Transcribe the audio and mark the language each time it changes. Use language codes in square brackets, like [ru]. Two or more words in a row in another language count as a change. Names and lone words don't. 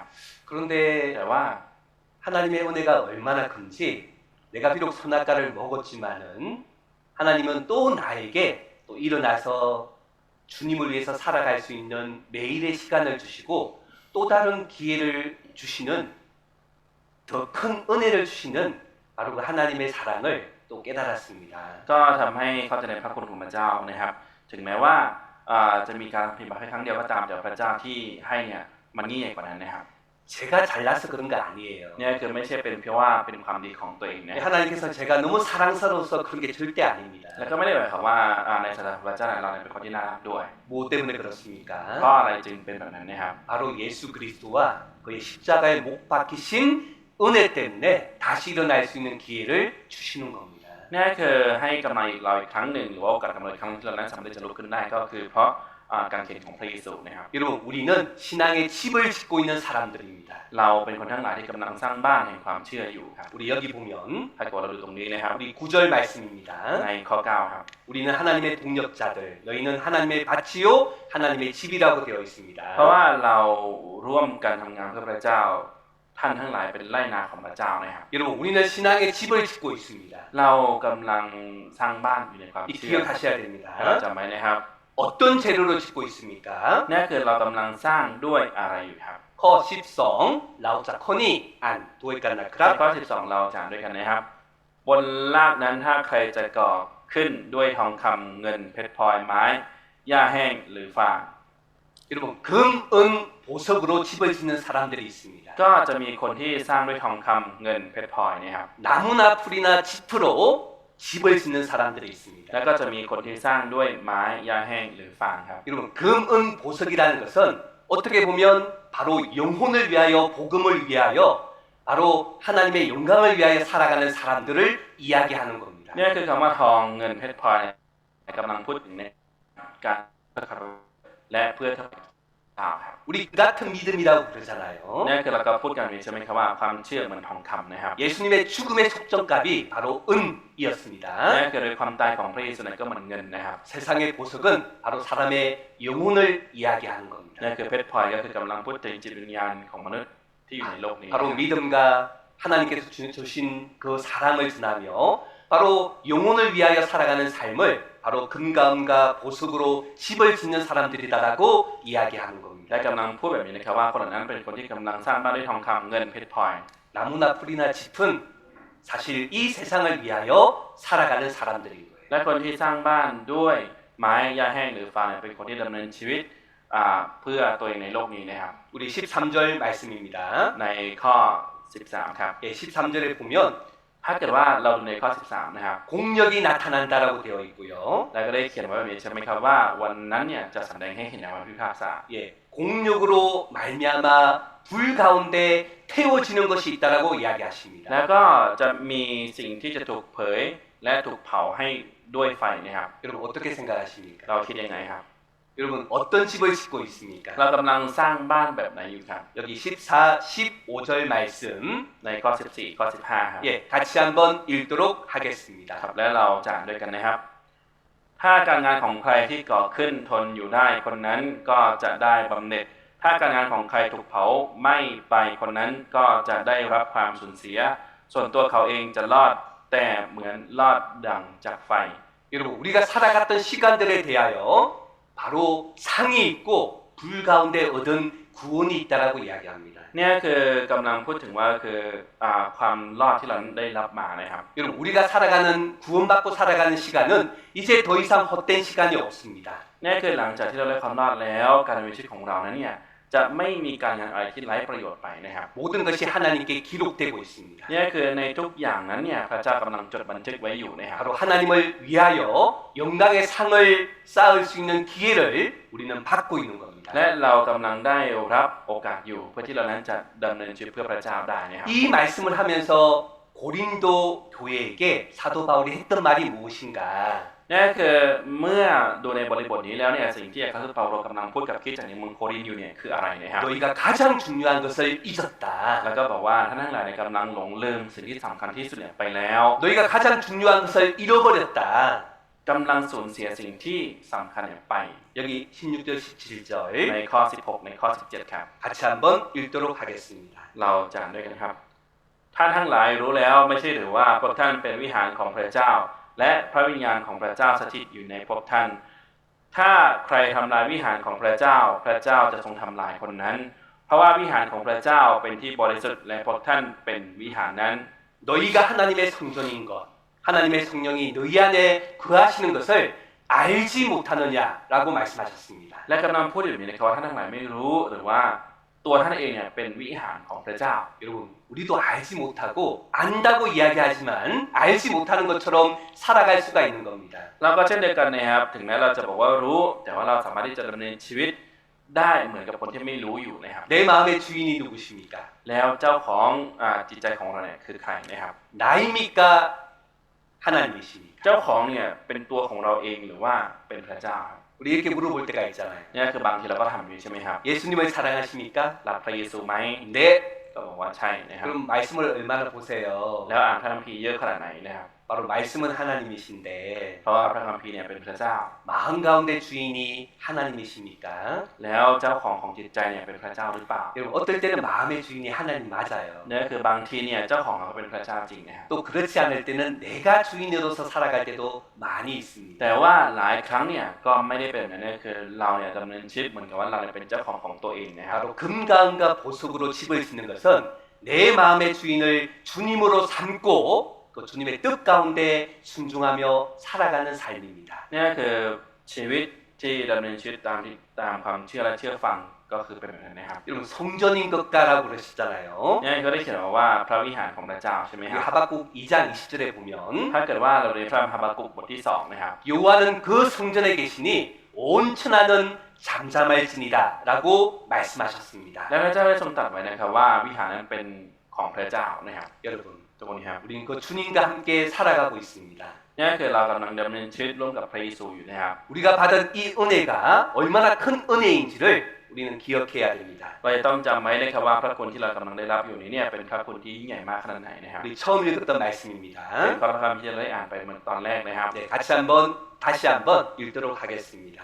[ko] 그런데 [th] แต่ว่า [ko] 하나님의 은혜가 얼마나 큰지 내가 비록 선악과를 먹었지만은 하나님은 또 나에게 또 일어나서 주님을 위해서 살아갈 수 있는 매일의 시간을 주시고 또 다른 기회를 주시는 더 큰 은혜를 주시는 바로 그 하나님의 사랑을 또 깨달았습니다. [th] ก็ทำให้เข้าใจในพระคุณของพระเจ้านะครับถึงแม้ว่าจะมีการผิดบาปแค่ครั้งเดียวก็ตามแต่พระเจ้าที่ให้เนี่ยมันยิ่งใหญ่กว่านั้นนะครับ [ko] 제가 잘나서 그런 거 아니에요. [th] เนี่ยคือไม่ใช่เป็นเพราะว่าเป็นความดีของตัวเองนะ [ko] 하나님께서 제가 너무 사랑스러워서 그런 게 절대 아닙니다. [th] แล้วก็ไม่ได้หมายความว่าในสถานพระเจ้าเราเนี่ยเป็นคนที่น่ารักด้วย [ko] 뭐 때문에 [th] เพ [ko] 그렇습니까? [th] ราะอะไรจึงเป็นแบบนั้นนะครับ [ko] 바로 예수 그리스도와 그의 십자가에 못 박히신 은혜 때문에 다시 일어날 수 있는 기회를 주시는 겁니다. [th] นี่คือให้กำลังเราอีกครั้งหนึ่งหรือว่าโอกาสกำลังอีกครั้งที่เรานั้นสามารถจะลุกขึ้นได้ก็คือเพราะการเขียนของพระเยซูนะครับ [ko] 여러분 우리는 신앙의 집을 짓고 있는 사람들입니다. [th] เราเป็นคนทั้งหลายที่กำลังสร้างบ้านแห่งความเชื่ออยู่ครับ [ko] 우리 여기 보면 [th] ถ้าเกิดเราดูตรงนี้นะครับ [ko] 우리 9절 말씀입니다. [th] ในข้อ 9 ครับ [ko] 우리는 하나님의 동력자들 너희는 하나님의 밭이요 하나님의 집이라고 되어 [th] เพราะ [ko] 있습니다. [th] ว่าเราร่วมกันทำงานเพื่อพระเจ้าท่านทั้งหลายเป็นไร่นาของพระเจ้านะครับ [ko] 여러분 우리는 신앙의 집을 짓고 있습니다. [th] เรากำลังสร้างบ้านอยู่ในความ [ko] 이 [th] เชื่อ [ko] 기억하셔야 [th] เรา [ko] 됩니다. [th] จำไว้นะครับ [ko] 어떤 재료로 짓고 있습니까? [th] นั่นคือเรากำลังสร้างด้วยอะไรอยู่ครับ 커 12 라우자 커니 안 도이간나 ใน 크랍 ข้อ 12 เราจานด้วยกันนะครับ บนรากนั้นถ้าใครจะก่อขึ้นด้วยทองคำเงินเพชรพลอยไม้หญ้าแห้งหรือฟาง [ko] 여러분 금, 은, 보석으로 집을 짓는 사람들이 있습니다. [th] ก็จะมีคนที่สร้างด้วยทองคำเงินเพชรพลอยนะครับ [ko] 나무나 풀이나 짚으로 집을 짓는 사람들이 있습니다. [th] แล้วก็จะมีคนที่สร้างด้วยไม้หญ้าแห้งหรือฟางครับ [ko] 여러분 금, 은, 보석이라는 것은 어떻게 보면 바로 영혼을 위하여 복음을 위하여 바로 하나님의 영광을 위하여 살아가는 사람들을 이야기하는 겁니다. [th] นี่คือคำว่าทองเงินเพชรพลอยกำลังพูดถึงในการเพื่อคารวะและเพื่อเท่าครับ [ko] 우리 그 같은 믿음이라고 그러잖아요. [th] นี่คือเราก็พูดกันใช่ไหมครับว่าความเชื่อเหมือนทองคำนะครับ [ko] 예수님의 죽음의 속정값이 바로 은이었습니다. [th] นี่คือโดยความตายของพระเยซูนั้นก็เหมือนเงินนะครับ [ko] 세상의 보석은 바로 사람의 영혼을 이야기하는 겁니다. [th] นี่คือเพชรพลอยก็คือกำลังพูดถึงจิตวิญญาณของมนุษย์ที่อยู่ในโลกนี้ [ko] 바로 믿음과 하나님께서 주신 그 사랑을 전하며 바로 영혼을 위하여 살아가는 삶을 바로 금과 은과 보석으로 집을 짓는 사람들이다라고 이야기하는 [th] และ [ko] 겁니다. [th] กำลังพูดแบบนี้นะครับว่าคนเหล่านั้นเป็นคนที่กำลังสร้างบ้านด้วยทองคำเงินเพชรพลอย [ko] 나무나 풀이나 짚은 사실 이 세상을 위하여 살아가는 사람들인 거예요. [th] และคนที่สร้างบ้านด้วยไม้หญ้าแห้งหรือฟางเนี่ยเป็นคนที่ดำเนินชีวิตเพื่อตัวเองในโลกนี้นะครับ [ko] 우리 13절 말씀입니다. [th] ในข้อ 13 ครับ [ko] 예, 13절에 보면 [th] ถ้าเกิดว่าเราดูในข้อ 13 นะครับ [ko] 공력이 나타난다라고 되어 있고요. [th] แล้วก็ได้เขียนไว้แบบนี้ใช่ไหมครับว่าวันนั้นเนี่ยจะแสดงให้เห็นในวันพิพากษา [ko] 예, 공력으로 말미암아 불 가운데 태워지는 것이 있다라고 이야기하십니다. [th] แล้วก็จะมีสิ่งที่จะถูกเผยและถูกเผาให้ด้วยไฟนะครับ [ko] 여러분 어떻게 생각하십니까? [th] เราคิดยังไงครับ [ko] 여러분 어떤 집을 짓고 있습니까? [th] เรากำลังสร้างบ้านแบบไหนอยู่ครับ [ko] 여기 14, 15절 말씀 [th] ในข้อ 14 ข้อ 15 ครับ [ko] 예, 같이 한번 읽도록 하겠습니다. [th] ครับและเราจะอ่านด้วยกันนะครับ ถ้าการงานของใครที่ก่อขึ้นทนอยู่ได้คนนั้นก็จะได้บำเหน็จ ถ้าการงานของใครถูกเผาไหม้ไปคนนั้นก็จะได้รับความสูญเสีย ส่วนตัวเขาเองจะรอดแต่เหมือนรอดดั่งจากไฟ [ko] 여러분 우리가 살아갔던 시간들에 대하여 바로 상이 있고 불 가운데 얻은 구원이 있다라고 이야기합니다. [th] เนี่ยคือกำลังพูดถึงว่าคือความรอดที่เราได้รับมานะครับ [ko] 여러분 우리가 살아가는 구원받고 살아가는 시간은 이제 더 이상 헛된 시간이 없습니다. [th] เนี่ยคือหลังจากที่เราได้ความรอดแล้วการดำเนินชีวิตของเรานั้นเนี่ยจะไม่มีการงานอะไรที่ไร้ประโยชน์ไปนะครับ [ko] 모든 것이 하나님께 기록되고 있습니다. [th] เนี่ยคือในทุกอย่างนั้นเนี่ยพระเจ้ากำลังจดบันทึกไว้อยู่นะครับ [ko] 바로 하나님을 위하여 영광의 상을 쌓을 수 있는 기회를 우리는 받고 있는 겁니다. [th] และเรากำลังได้รับโอกาสอยู่เพื่อที่เรานั้นจะดำเนินชีวิตเพื่อพระเจ้าได้นะครับ [ko] 이 말씀을 하면서 고린도 교회에게 사도 바울이 했던 말이 무엇인가? [th] นี่คือเมื่อดูในบริบทนี้แล้วเนี่ยสิ่งที่อาจารย์เปาโลกำลังพูดกับคริสเตียนในเมืองโครินธ์อยู่เนี่ยคืออะไรนะครับ [ko] 너희가 가장 중요한 것을 잊었다. [th] แล้วก็บอกว่าท่านทั้งหลายกำลังหลงลืมสิ่งที่สำคัญที่สุดเนี่ยไปแล้ว [ko] 너희가 가장 중요한 것을 잃어버렸다. [th] กำลังสูญเสียสิ่งที่สำคัญเนี่ยไป [ko] 여기 16절 17절 [th] ในข้อ 16 ในข้อ 17 ครับ [ko] 같이 한번 읽도록 하겠습니다. [th] เราจะอ่านด้วยกันครับ ท่านทั้งหลายรู้แล้วไม่ใช่หรือว่าพวกท่านเป็นวิหารของพระเจ้า และพระวิญญาณของพระเจ้าสถิตอยู่ในพวกท่าน ถ้าใครทำลายวิหารของพระเจ้า พระเจ้าจะทรงทำลายคนนั้น เพราะว่าวิหารของพระเจ้าเป็นที่บริสุทธิ์และพวกท่านเป็นวิหารนั้น [ko] 너희가 하나님의 성전인 것, 하나님의 성령이 너희 안에 거하시는 것을 알지 못하느냐라고 말씀하셨습니다. [th] และกำลังพูดอยู่นี้นะครับว่าท่านทั้งหลายไม่รู้หรือว่าตัวท่านเองเนี่ยเป็นวิหารของพระเจ้า [ko] 여러분, 우리도 알지 못하고 안다고 이야기하지만 알지 못하는 것처럼 살아갈 수가 있는 겁니다. [th] เราก็เช่นเดียวกันนะครับถึงแม้เราจะบอกว่ารู้ แต่ว่าเราสามารถที่จะดำเนินชีวิตได้เหมือนกับคนที่ไม่รู้อยู่นะครับ [ko] 내 마음의 주인이 누구십니까? [th] แล้วเจ้าของจิตใจของเราเนี่ยคือใครนะครับ [ko] 나입니까? 하나님이십니까? [th] เจ้าของเนี่ยเป็นตัวของเราเองหรือว่าเป็นพระเจ้า [ko] 우리 이렇게 물어볼 때가 있잖아요. [th] เนี่ยคือบางทีเราก็ทำอยู่ใช่ไหมครับ [ko] 예수님을 사랑하십니까? [th] รักพระเยซูไหม [ko] 네. [th] ก็บอกว่าใช่นะครับ [ko] 그럼 말씀을 얼마나 보세요. [th] แล้วอ่านพระคัมภีร์เยอะขนาดไหนนะครับ [ko] 바로 말씀은 하나님이신데 [th] เพราะว่าพระคัมภีร์เนี่ยเป็นพระเจ้า [ko] 마음 가운데 주인이 하나님이십니까? [th] แล้วเจ้าของจิตใจเนี่ยเป็นพระเจ้าหรือเปล่า [ko] 여러분 어떨 때는 마음의 주인이 하나님 맞아요. [th] เนี่ยคือบางทีเนี่ยเจ้าของเราเป็นพระเจ้าจริงนะครับ [ko] 또 그렇지 않을 때는 내가 주인으로서 살아갈 때도 많이 있습니다. [th] แต่ว่าหลายครั้งเนี่ยก็ไม่ได้เป็นแบบนี้คือเราเนี่ยดำเนินชีวิตเหมือนกับว่าเราเนี่ยเป็นเจ้าของตัวเองนะครับ [ko] 바로 금가은과 보석으로 집을 짓는 것은 내 마음의 주인을 주님으로 삼고 그 주님의 뜻 가운데 순종하며 살아가는 삶입니다. [th] เนี่ยคือชีวิตที่ดำเนินชีวิตตามความเชื่อและเชื่อฟังก็คือเป็นแบบนั้นนะครับ [ko] 여러분 성전인 것가라고 그러셨잖아요. [th] เนี่ยก็ได้เขียนว่าพระวิหารของพระเจ้าใช่ไหม [ko] 우리 [th] ครับ [ko] 하박국 2장 20절에 보면 [th] ถ้าเกิดว่าเราเรียนพระฮาบากุกบทที่2นะครับ [ko] 여호와는 그 성전에 계시니 온 천하는 잠잠할지니다라고 말씀하셨습니다. [th] และพระเจ้าได้ทรงตรัสไว้นะครับว่าวิหารนั้นเป็นของพระเจ้านะครับ [ko] 여러분 [th] ทุกคนครับ [ko] 우리는 그 주님과 함께 살아가고 있습니다. [th] เนี่ยคือเรากำลังดำเนินชีวิตร่วมกับพระเยซูอยู่นะครับ [ko] 우리가 받은 이 은혜가 얼마나 큰 은혜인지를 우리는 기억해야 됩니다. [th] เราจะต้องจำไว้นะครับว่าพระคุณที่เรากำลังได้รับอยู่นี้เนี่ยเป็นพระคุณที่ยิ่งใหญ่มากขนาดไหนนะครับ [ko] 우리 처음 읽었던 말씀입니다. [th] เป็นพระคัมภีร์ที่เราได้อ่านไปเหมือนตอนแรกนะครับ [ko] 네, 다시 한번 읽도록 하겠습니다.